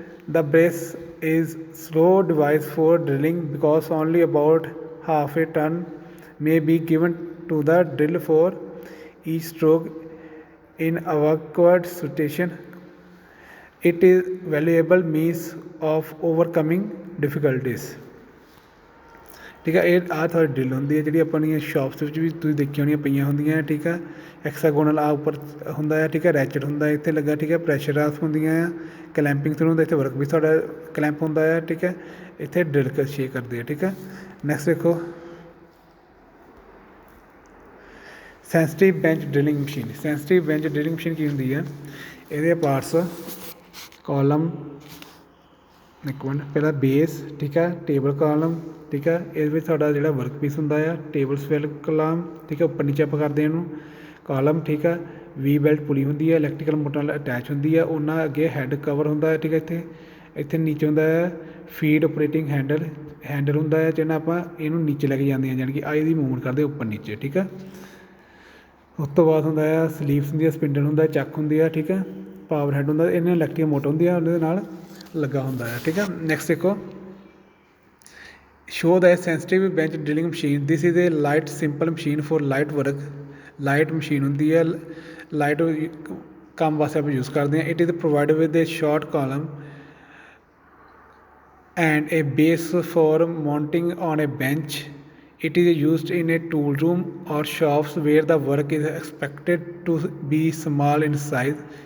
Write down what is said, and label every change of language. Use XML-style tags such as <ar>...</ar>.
<en>The brace is slow device for drilling because only about half a turn may be given to the drill for each stroke. In awkward situation, it is valuable means of overcoming difficulties.</en> <pa>ਠੀਕ ਹੈ, ਇਹ ਆਹ ਤੁਹਾਡੀ drill ਹੁੰਦੀ ਹੈ ਜਿਹੜੀ ਆਪਣੀਆਂ shops ਵਿੱਚ ਵੀ ਤੁਸੀਂ ਦੇਖੀਆਂ ਹੋਣੀਆਂ ਪਈਆਂ ਹੁੰਦੀਆਂ, ਠੀਕ ਹੈ. ਹੈਕਸਾਗੋਨਲ ਆ ਉੱਪਰ ਹੁੰਦਾ ਹੈ, ਠੀਕ ਹੈ, ਰੈਚਟ ਹੁੰਦਾ ਇੱਥੇ ਲੱਗਾ, ਠੀਕ ਹੈ, ਪ੍ਰੈਸ਼ਰ ਆਫ ਹੁੰਦੀਆਂ ਆ, ਕਲੈਂਪਿੰਗ ਥਰੂ ਹੁੰਦਾ, ਇੱਥੇ ਵਰਕ ਵੀ ਤੁਹਾਡਾ ਕਲੈਂਪ ਹੁੰਦਾ ਹੈ, ਠੀਕ ਹੈ, ਇੱਥੇ ਡਰਿਲ ਸ਼ੇਕ ਕਰਦੇ ਆ, ਠੀਕ ਹੈ. ਨੈਕਸਟ ਦੇਖੋ sensitive bench ਡਰਿਲਿੰਗ machine. Sensitive bench ਡਰਿਲਿੰਗ machine ਕੀ ਹੁੰਦੀ ਹੈ, ਇਹਦੇ ਪਾਰਟਸ ਕਾਲਮ, ਇੱਕ ਮਿੰਟ, ਪਹਿਲਾਂ ਬੇਸ, ਠੀਕ ਹੈ, ਟੇਬਲ ਕਾਲਮ, ਠੀਕ ਹੈ, ਇਹਦੇ ਵਿੱਚ ਸਾਡਾ ਜਿਹੜਾ ਵਰਕ ਪੀਸ ਹੁੰਦਾ ਆ, ਟੇਬਲ ਸਵੈਲ ਕਾਲਮ, ਠੀਕ ਹੈ, ਉੱਪਰ ਨੀਚੇ ਆਪਾਂ ਕਰਦੇ ਇਹਨੂੰ ਕਾਲਮ, ਠੀਕ ਹੈ. ਵੀ ਬੈਲਟ ਪੁਲੀ ਹੁੰਦੀ ਹੈ, ਇਲੈਕਟ੍ਰੀਕਲ ਮੋਟਰ ਨਾਲ ਅਟੈਚ ਹੁੰਦੀ ਹੈ, ਉਹਨਾਂ ਅੱਗੇ ਹੈੱਡ ਕਵਰ ਹੁੰਦਾ ਹੈ, ਠੀਕ ਹੈ. ਇੱਥੇ ਨੀਚੇ ਹੁੰਦਾ ਹੈ ਫੀਡ ਆਪਰੇਟਿੰਗ ਹੈਂਡਲ ਹੁੰਦਾ ਹੈ, ਜਿਹਨਾਂ ਆਪਾਂ ਇਹਨੂੰ ਨੀਚੇ ਲੈ ਕੇ ਜਾਂਦੇ ਹਾਂ, ਜਾਣੀ ਕਿ ਆਈ ਦੀ ਮੂਵਮੈਂਟ ਕਰਦੇ ਉੱਪਰ ਨੀਚੇ, ਠੀਕ ਹੈ. ਉਸ ਤੋਂ ਬਾਅਦ ਹੁੰਦਾ ਆ ਸਲੀਵਸ ਹੁੰਦੀ ਹੈ, ਸਪਿੰਡਲ ਹੁੰਦਾ, ਚੱਕ ਹੁੰਦੀ ਹੈ, ਠੀਕ ਹੈ, ਪਾਵਰ ਹੈੱਡ ਹੁੰਦਾ, ਇਹਨਾਂ ਇਲੈਕਟ੍ਰੀਕਲ ਮੋਟਰ ਹੁੰਦੀ ਆ, ਉਹਦੇ ਨਾਲ ਲੱਗਾ ਹੁੰਦਾ ਹੈ, ਠੀਕ ਹੈ. ਨੈਕਸਟ ਦੇਖੋ</pa> <en>show the sensitive bench drilling machine. This is a light simple machine for light work.</en> <pa>Light machine ਹੁੰਦੀ ਹੈ, ਲਾਈਟ ਕੰਮ ਵਾਸਤੇ ਆਪਾਂ ਯੂਜ਼ ਕਰਦੇ ਹਾਂ.</pa> <en>It is provided with a short column and a base for mounting on a bench. It is used in a tool room or shops where the work is expected to be small in size.</en>